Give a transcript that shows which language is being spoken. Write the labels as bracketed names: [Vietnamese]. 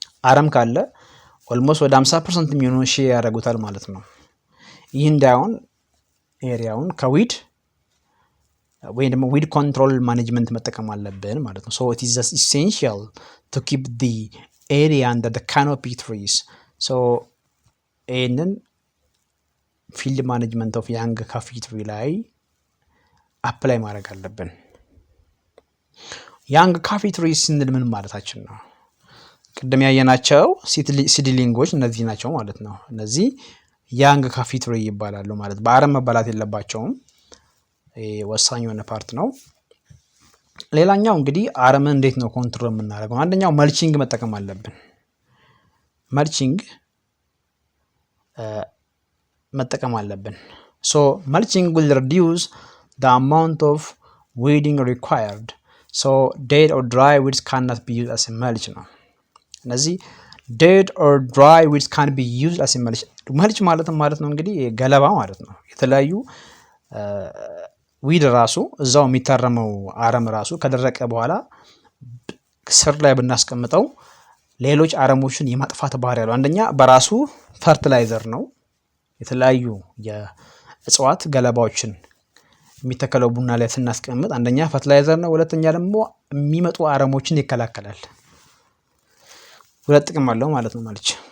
[Amharic] አረም ካለ ኦልሞስት ወደ 50% የሚሆነውን ሼር ያደርጉታል ማለት ነው። ይህ እንዳይሆን ኤሪያውን ከዊድ ወይ ደግሞ ዊድ ኮንትሮል ማኔጅመንት መጠቀም አለብን ማለት ነው። [English] ሶ ኢት ኢዝ ኢሴንሺያል ቱ ኪፕ ዘ ኤሪያ አንደር ዘ ካኖፒ ትሪስ። [Amharic] ሶ ይህንን ፊልድ ማኔጅመንት ኦፍ ያንግ ካፊ ትሪ ላይ አፕላይ ማድረግ አለብን። ያንግ ካፊ ትሪ ስንል ምን ማለታችን ነው? ቅድም ያየናቸው ሲድሊንጎች እነዚህ ናቸው ማለት ነው። እነዚህ ያንግ ካፊ ትሪ ይባላሉ ማለት በአረም መባላት የለባቸውም። ወሳኝ የሆነ ፓርት ነው። ሌላኛው እንግዲህ አረምን እንዴት ነው ኮንትሮል የምናደርገው? አንደኛው መልቺንግ መጠቀም አለብን። መልቺንግ መጠቀም አለብን። ሶ መልቺንግ [English] will reduce the amount of weeding required. So dead or dry weeds cannot be used as a mulch ነው። እነዚህ dead or dry weeds can be used as a mulch. [Amharic] መልች ማለት ነው እንግዲህ ገለባ ማለት ነው። የተለያዩ ዊድ ራሱ እዛው የሚታረመው አረም ራሱ ከደረቀ በኋላ ስር ላይ ብናስቀምጠው ሌሎች አረሞችን የማጥፋት ባህሪ ያለው አንደኛ በራሱ ፈርቲላይዘር ነው። የተለያዩ የእጽዋት ገለባዎችን የሚተከለው ቡና ላይ ስናስቀምጥ አንደኛ ፈርቲላይዘር ነው፣ ሁለተኛ ደግሞ የሚመጡ አረሞችን ይከላከላል። ሁለት ጥቅም አለው ማለት ነው መልች።